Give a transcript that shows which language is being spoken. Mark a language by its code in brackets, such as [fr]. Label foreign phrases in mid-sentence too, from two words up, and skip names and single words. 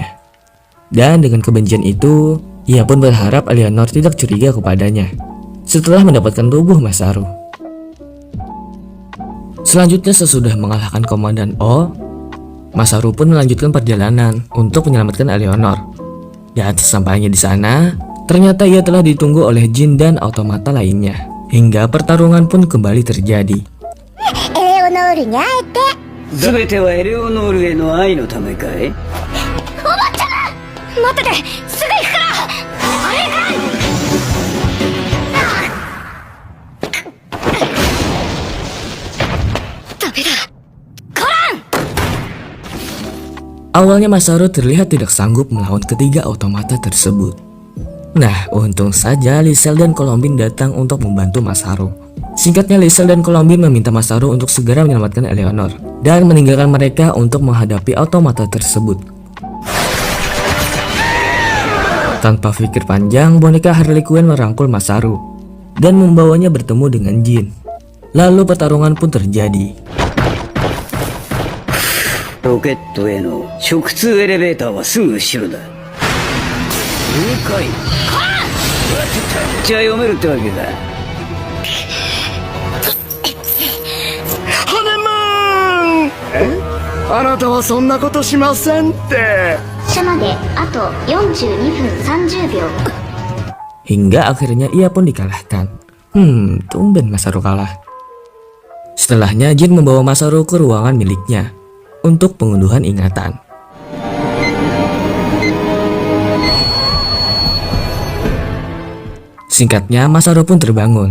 [id] Dan dengan kebencian itu, ia pun berharap Eleanor tidak curiga kepadanya setelah mendapatkan tubuh Masaru. Selanjutnya sesudah mengalahkan Komandan O, Masaru pun melanjutkan perjalanan untuk menyelamatkan Eleanor. Dan sesampainya di sana, ternyata ia telah ditunggu oleh Jin dan automata lainnya. Hingga pertarungan pun kembali terjadi. [ja] エレオノールに会えて全てはエレオノールへの愛のためかい？待っててすぐ行くからあれかい ダメだ [id] Awalnya Masaru terlihat tidak sanggup melawan ketiga automata tersebut. Nah, untung saja Lisel dan Colombine datang untuk membantu Masaru. Singkatnya, Lisel dan Colombine meminta Masaru untuk segera menyelamatkan Eleanor dan meninggalkan mereka untuk menghadapi automata tersebut. Tanpa pikir panjang, boneka Harley Quinn merangkul Masaru dan membawanya bertemu dengan Jin. Lalu pertarungan pun terjadi. [ja] ロケットへの直通エレベーターはすぐ後ろだ。了解。じゃあ読めるってわけだ。ハネムーンあなたはそんなことしませんって。車まであと42分30秒 [id] Hingga akhirnya ia pun dikalahkan. Tumben Masaru kalah. Setelahnya Jin membawa Masaru ke ruangan miliknya untuk pengunduhan ingatan. Singkatnya, Masaru pun terbangun.